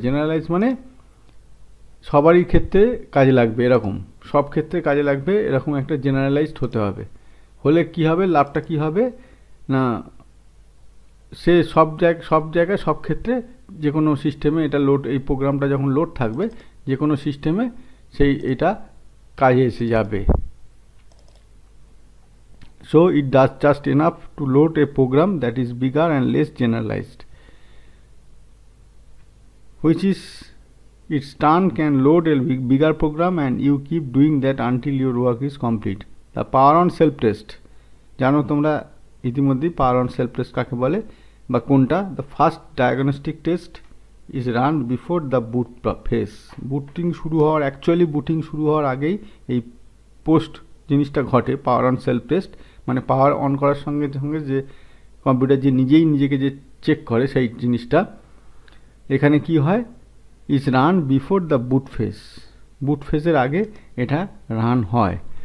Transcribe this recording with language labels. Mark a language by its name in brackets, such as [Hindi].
[Bangla] Generalise মানে সবারই ক্ষেত্রে কাজে লাগবে এরকম, সব ক্ষেত্রে কাজে লাগবে এরকম একটা জেনারেলাইজড হতে হবে। হলে কি হবে, লাভটা কি হবে না, সে সব জায়গায় সব ক্ষেত্রে যে কোনো সিস্টেমে এটা লোড, এই প্রোগ্রামটা যখন লোড থাকবে যে কোনো সিস্টেমে সেই এটা কাজে এসে যাবে। [English] So it does just enough to load a program that is bigger and less generalized, which is its turn can load a bigger program and you keep doing that until your work is complete. The power on self test, [Bangla] জানো তোমরা ইতিমধ্যেই power on self test কাকে বলে বা কোনটা। [English] The first diagnostic test is run before the boot phase. [Bangla] Booting শুরু হওয়ার আগেই এই পোস্ট জিনিসটা ঘটে, পাওয়ার অন সেলফ টেস্ট, মানে পাওয়ার অন করার সঙ্গে সঙ্গে যে কম্পিউটার যে নিজেকে যে চেক করে সেই জিনিসটা, এখানে কি হয়, [English] is run before the boot phase, [Bangla] বুট ফেসের আগে এটা রান হয়।